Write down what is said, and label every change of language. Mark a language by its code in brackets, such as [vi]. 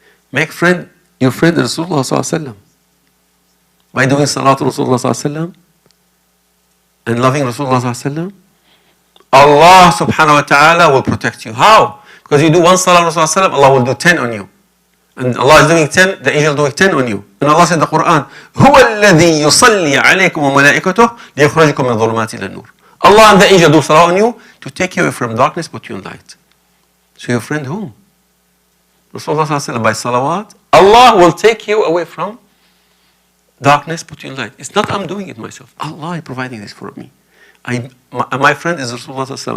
[en] Make your friend Rasulullah sallallahu alaihi wasallam. By doing salat Rasulullah sallallahu alaihi wasallam and loving Rasulullah sallallahu alaihi wasallam, Allah subhanahu wa ta'ala will protect you. How? Because you do one salah on Rasulullah, Allah will do 10 on you. And Allah is doing 10, the angel doing 10 on you. And Allah said in the Quran, [ar] هو الذي يصلي عليكم وملائكته ليخرجكم من الظلمات إلى النور. [en] Allah and the angel do salah on you to take you away from darkness, put you in light. So your friend whom? Rasulullah by salawat, Allah will take you away from darkness, put you in light. It's not I'm doing it myself. Allah is providing this for me. My friend is Rasulullah.